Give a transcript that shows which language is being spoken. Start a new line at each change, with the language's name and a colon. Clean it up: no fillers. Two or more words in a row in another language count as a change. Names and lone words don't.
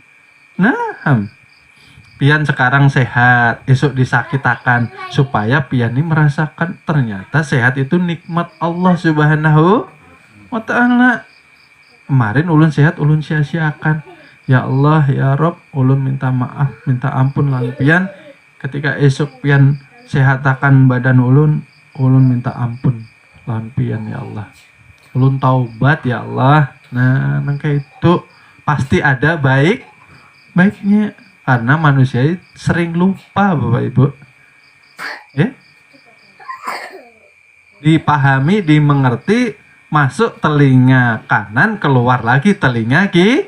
Banjar: Pian sekarang sehat, esok disakitakan, supaya pian ini merasakan ternyata sehat itu nikmat Allah
Arabic: سبحانه وتعالى.
Banjar: Kemarin ulun sehat, ulun sia-siakan.
Arabic: يا الله يا رب,
Banjar: ulun minta maaf, minta ampun lan pian. Ketika esok pian sehatakan badan ulun minta ampun lan pian
Arabic: يا الله.
Banjar: Ulun taubat
Arabic: يا الله.
Indonesian: Nah, nangka itu pasti ada baiknya. Karena manusia sering lupa, Bapak Ibu. Dipahami, dimengerti, masuk telinga kanan, keluar lagi telinga kiri.